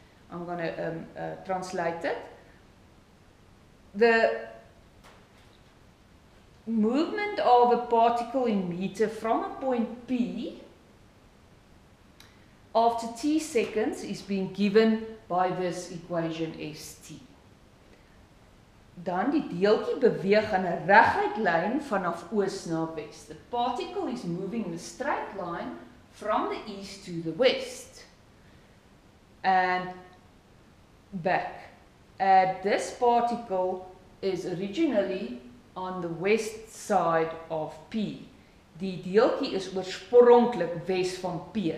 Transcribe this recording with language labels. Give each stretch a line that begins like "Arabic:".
English: I'm going to translate it. The movement of a particle in meter from a point P after t seconds is being given by this equation st.
Afrikaans: Dan die deeltjie beweeg in 'n reguit lyn vanaf oos na wes.
English: The particle is moving in a straight line from the east to the west and back. This particle is originally on the west side of P.
Afrikaans: Die deeltjie is oorspronklik wes van P.